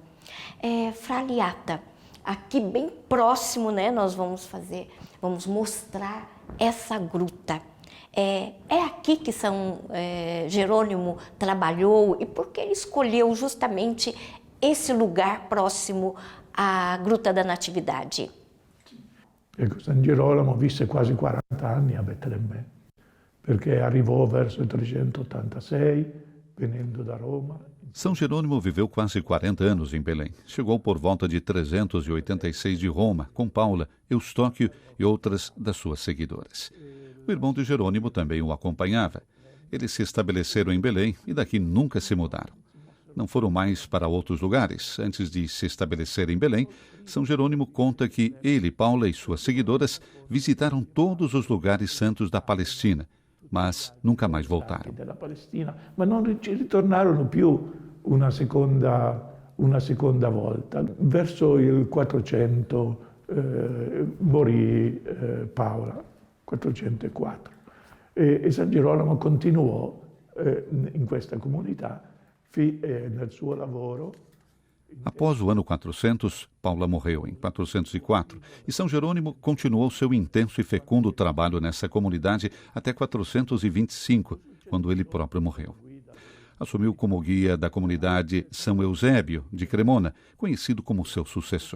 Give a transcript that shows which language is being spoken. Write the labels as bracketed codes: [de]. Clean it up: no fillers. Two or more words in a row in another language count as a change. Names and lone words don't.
[pt] Frei Aliata, aqui bem próximo, nós vamos mostrar essa gruta. É aqui que São Jerônimo trabalhou e por que ele escolheu justamente esse lugar próximo à Gruta da Natividade? [it] Ecco, San Girolamo visse quasi 40 anni a Betlemme, perché arrivò verso il 386, venendo da Roma. [pt] São Jerônimo viveu quase 40 anos em Belém. Chegou por volta de 386 de Roma, com Paula, Eustóquio e outras das suas seguidoras. O irmão de Jerônimo também o acompanhava. Eles se estabeleceram em Belém e daqui nunca se mudaram. Não foram mais para outros lugares. Antes de se estabelecer em Belém, São Jerônimo conta que ele, Paula e suas seguidoras visitaram todos os lugares santos da Palestina, mas nunca mais voltaram. [it] Della Palestina, ma non ci ritornarono più una seconda volta. Verso il 400 morì Paola, 404. E San Girolamo continuò in questa comunità nel suo lavoro. [pt] Após o ano 400, Paula morreu em 404 e São Jerônimo continuou seu intenso e fecundo trabalho nessa comunidade até 425, quando ele próprio morreu. Assumiu como guia da comunidade São Eusébio, de Cremona, conhecido como seu sucessor.